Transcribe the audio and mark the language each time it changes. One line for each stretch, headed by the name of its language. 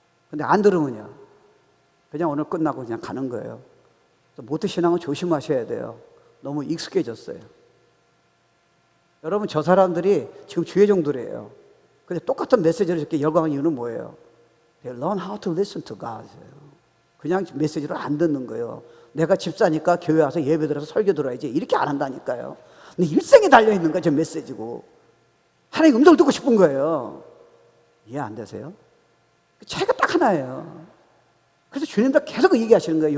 Korean: 근데 안 들으면요, 그냥 오늘 끝나고 그냥 가는 거예요. 모태신앙은 조심하셔야 돼요. 너무 익숙해졌어요. 여러분, 저 사람들이 지금 주의종들이에요. 근데 똑같은 메시지를 이렇게 열광하는 이유는 뭐예요?
English: They learn how to listen to God.
Korean: 그냥 메시지를 안 듣는 거예요. 내가 집사니까 교회 와서 예배 들어서 설교 들어야지. 이렇게 안 한다니까요. 근데 일생에 달려있는 거예요, 저 메시지고. 하나님 음성을 듣고 싶은 거예요. 이해 안 되세요? 차이가 딱 하나예요. 그래서 주님도 계속 얘기하시는 거예요.